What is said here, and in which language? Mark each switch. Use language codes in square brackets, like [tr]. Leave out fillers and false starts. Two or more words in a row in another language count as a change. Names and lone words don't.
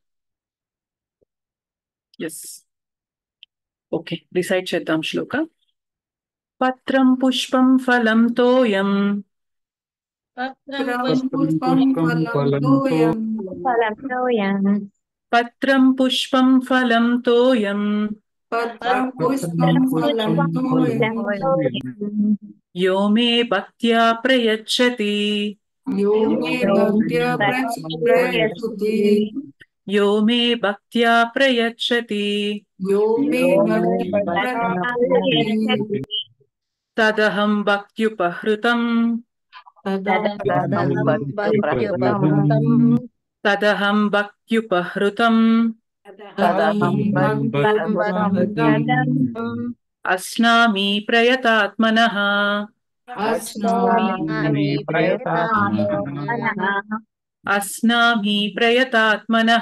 [en] Yes, okay, [te] డిసైడ్ చేద్దాం శ్లోక. [sa] పత్రం పుష్పం ఫలం తోయం పత్రం పుష్పం ఫలం తోయం यो मे भक्त्या प्रयच्छति यो मे भक्त्या प्रयच्छति तदहं भक्त्युपहृतम् తదహం భక్త్యుపహృతం తదహం భక్త్యుపహృతం అస్నామి ప్రయతాత్మనః అస్నామి ప్రయతాత్మనః అస్నామి ప్రయతాత్మనః